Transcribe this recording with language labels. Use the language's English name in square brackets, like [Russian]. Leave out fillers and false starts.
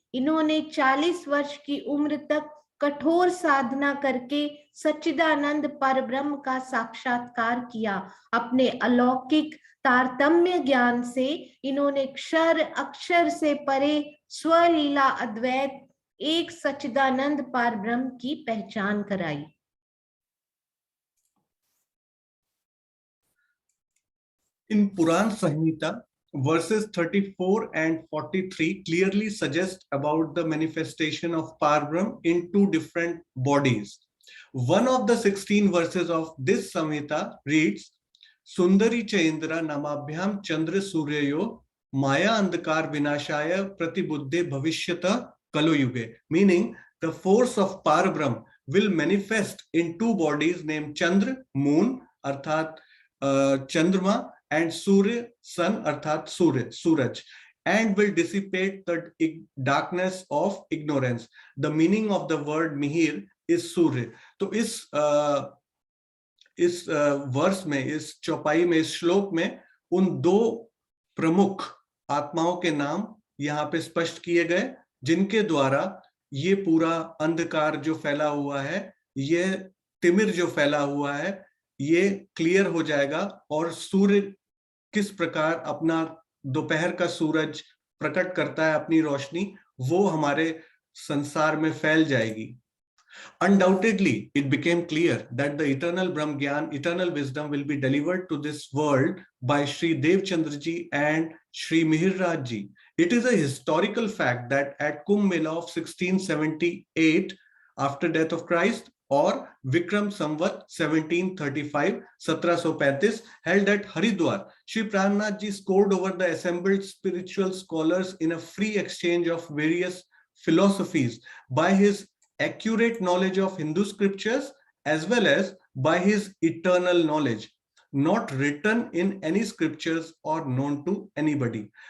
[Hindi] इन्होंने 40 वर्ष की उम्र तक कठोर साधना करके सच्चिदानंद परब्रह्म का साक्षात्कार किया। अपने अलौकिक तारतम्य ज्ञान से इन्होंने क्षर अक्षर से परे स्वलीला अद्वैत एक सच्चिदानंद परब्रह्म की पहचान कराई। [English] In Puran Samhita, verses 34 and 43 clearly suggest about the manifestation of Parbrahm in two different bodies. One of the 16 verses of this Samhita reads, [Sanskrit] Sundari Chaindra Namabhyam Chandra Suryayo Maya Andhakar Vinashaya Pratibuddhe Bhavishyata Kalo Yuge, [English] meaning the force of Parbrahm will manifest in two bodies named Chandra, moon, [Hindi] arthat Chandrama, [English] and Surya, sun, [Hindi] arthat Suraj, [English] and will dissipate the darkness of ignorance. The meaning of the word Mihir is Surya. [Hindi] तो इस वर्ष में, इस चौपाई में, इस श्लोक में उन दो प्रमुख आत्माओं के नाम यहाँ पे स्पष्ट किए गए, जिनके द्वारा ये पूरा अंधकार जो फैला हुआ है, ये तिमिर जो फैला हुआ है, ये क्लियर हो जाएगा और सूर्य किस प्रकार अपना दोपहर का सूरज प्रकट करता है अपनी रोशनी, वो हमारे संसार में फैल जाएगी। [English] Undoubtedly, it became clear that the eternal Brahm Gyan, eternal wisdom will be delivered to this world by Sri Devchandra Ji and Sri Mihirdhaj Ji. It is a historical fact that at Kumbh Mela of 1678, after death of Christ, or Vikram Samvat 1735, 1735, held at Haridwar, Sri Prannath Ji scored over the assembled spiritual scholars in a free exchange of various philosophies by his accurate knowledge of Hindu scriptures as well as by his eternal knowledge, not written in any scriptures or known to anybody.